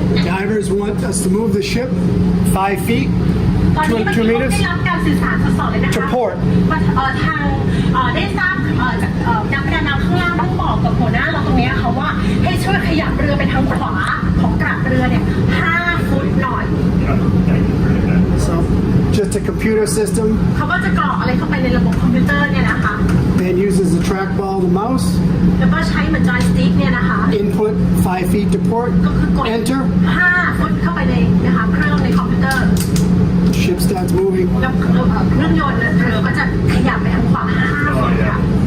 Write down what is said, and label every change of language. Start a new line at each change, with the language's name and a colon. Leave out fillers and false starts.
English: Divers want us to move the ship 5 feet,
Thai: ตอนนี้เมื่อ
English: 2
Thai: กี้
English: meters
Thai: ได้รับการสื่อสารสดๆเลยนะคะ
English: to port.
Thai: ว่าทางได้ทราบจากนักประดาน้ำข้างล่างต้องบอกกับหัวหน้าเราตรงนี้ค่ะว่าให้ช่วยขยับเรือไปทางขวาของกราบเรือเนี่ย5 ฟุตหน่อย
English: So just a computer system.
Thai: เขาก็จะกรอกอะไรเข้าไปในระบบคอมพิวเตอร์เนี่ยนะคะ
English: Ben uses the trackball, the mouse.
Thai: แล้วก็ใช้เหมือนจอยสติ๊กเนี่ยนะคะ
English: Input 5 feet to port.
Thai: ก็คือกด
English: Enter.
Thai: 5 ฟุตเข้าไปในนะคะเครื่องในคอมพิวเตอร์
English: Ship starts moving.
Thai: แล้วเครื่องยนต์เรือก็จะขยับไปทางขวา5 ฟุตค่ะ